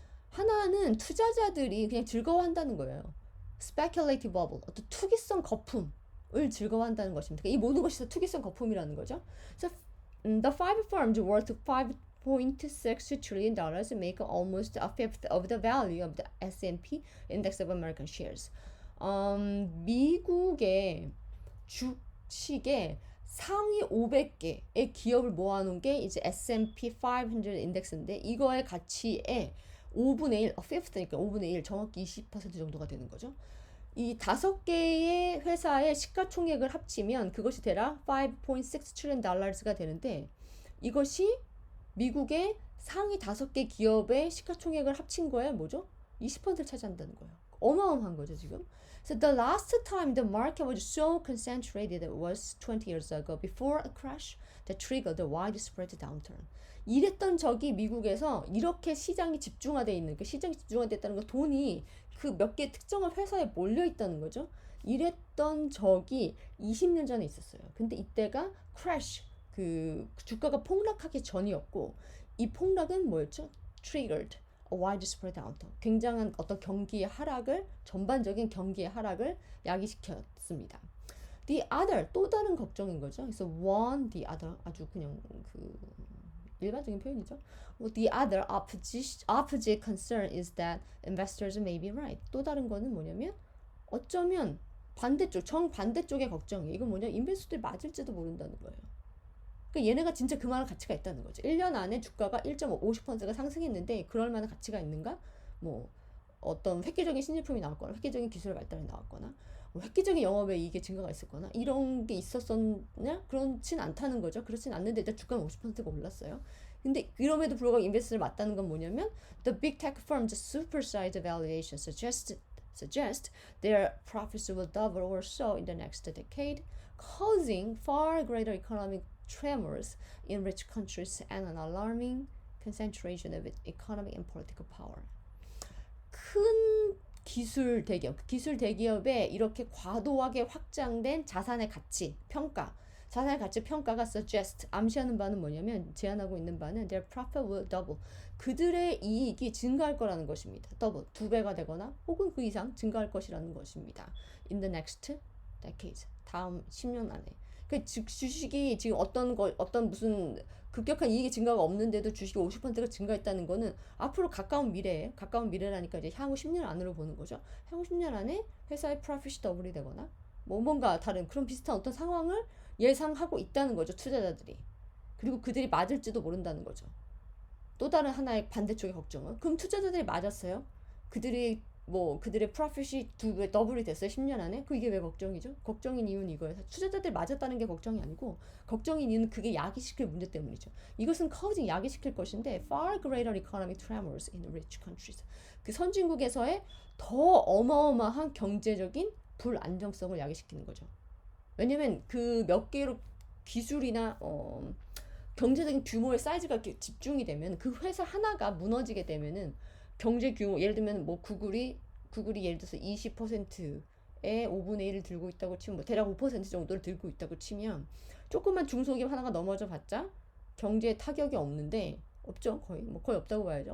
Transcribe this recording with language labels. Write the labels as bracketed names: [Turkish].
[Korean] 하나는 투자자들이 그냥 즐거워한다는 거예요. [English] speculative bubble, [Korean] 어떤 투기성 거품을 즐거워한다는 것입니다. 이 모든 것이 다 투기성 거품이라는 거죠. [English] So the five firms worth $5.6 trillion make almost a fifth of the value of the S&P Index of American Shares. [Korean] 미국의 주식의 상위 500개의 기업을 모아놓은 게 이제 S&P 500 인덱스인데 이거의 가치의 5분의 1, fifth니까 5분의 1, 정확히 20% 정도가 되는 거죠. 이 5개의 회사의 시가총액을 합치면 그것이 대략 5.6 trillion dollars가 되는데 이것이 미국의 상위 5개 기업의 시가총액을 합친 거에 뭐죠? 20%를 차지한다는 거예요. 어마어마한 거죠, 지금. [English] So the last time the market was so concentrated was 20 years ago before a crash that triggered the widespread downturn. [Korean] 이랬던 적이 미국에서 이렇게 시장이 집중화되어 있는 그 시장이 집중화됐다는 건 돈이 그 몇 개 특정한 회사에 몰려 있다는 거죠. 이랬던 적이 20년 전에 있었어요. 근데 이때가 crash, 그 주가가 폭락하기 전이었고 이 폭락은 뭐였죠? [English] Triggered a widespread downturn. [Korean] 굉장한 어떤 경기의 하락을 전반적인 경기의 하락을 야기시켰습니다. [English] The other [Korean] 또 다른 걱정인 거죠. 그래서 [English] one, the other [Korean] 아주 그냥 그 일반적인 표현이죠. [English] The other opposite concern is that investors may be right. [Korean] 또 다른 거는 뭐냐면 어쩌면 반대쪽, 정반대쪽의 걱정이에요. 이건 뭐냐? 인베스터들이 맞을지도 모른다는 거예요. 그러니까 얘네가 진짜 그만한 가치가 있다는 거죠. 1년 안에 주가가 1.50%가 상승했는데 그럴 만한 가치가 있는가? 뭐 어떤 획기적인 신제품이 나왔거나 획기적인 기술의 발달이 나왔거나 획기적인 영업에 이게 증가가 있었거나 이런 게 있었었냐? 그렇진 않다는 거죠. 그렇진 않는데 일단 주가는 50%가 올랐어요. 근데 그럼에도 불구하고 인베스트를 맞다는 건 뭐냐면 [English] the big tech firms supersized valuation suggest their profits will double or so in the next decade, causing far greater economic tremors in rich countries and an alarming concentration of economic and political power. [Korean] 큰 기술 대기업에 이렇게 과도하게 확장된 자산의 가치 평가, 자산의 가치 평가가 suggest 암시하는 바는 뭐냐면 제안하고 있는 바는 [English] their profit will double [Korean] 그들의 이익이 증가할 거라는 것입니다. double 두 배가 되거나 혹은 그 이상 증가할 것이라는 것입니다. [English] In the next decades [Korean] 다음 10년 안에. 그 주식이 지금 어떤 무슨 급격한 이익의 증가가 없는데도 주식이 50%가 증가했다는 거는 앞으로 가까운 미래라니까 이제 향후 10년 안으로 보는 거죠. 향후 10년 안에 회사의 프로핏이 더블이 되거나 뭔가 다른 그런 비슷한 어떤 상황을 예상하고 있다는 거죠. 투자자들이. 그리고 그들이 맞을지도 모른다는 거죠. 또 다른 하나의 반대쪽의 걱정은 그럼 투자자들이 맞았어요. 그들의 프로핏이 두 배 더블이 됐어요. 10년 안에. 이게 왜 걱정이죠? 걱정인 이유는 이거예요. 투자자들이 맞았다는 게 걱정이 아니고 걱정인 이유는 그게 야기시킬 문제 때문이죠. 이것은 커진 야기시킬 것인데 [English] far greater economic tremors in rich countries. [Korean] 그 선진국에서의 더 어마어마한 경제적인 불안정성을 야기시키는 거죠. 왜냐면 그 몇 개로 기술이나 경제적인 규모의 사이즈가 이렇게 집중이 되면 그 회사 하나가 무너지게 되면은 경제 규모 예를 들면 뭐 구글이 예를 들어서 20%의 5분의 1을 들고 있다고 치면 뭐 대략 5% 정도를 들고 있다고 치면 조그만 중소기업 하나가 넘어져 봤자 경제에 타격이 없는데 없죠. 거의 없다고 봐야죠.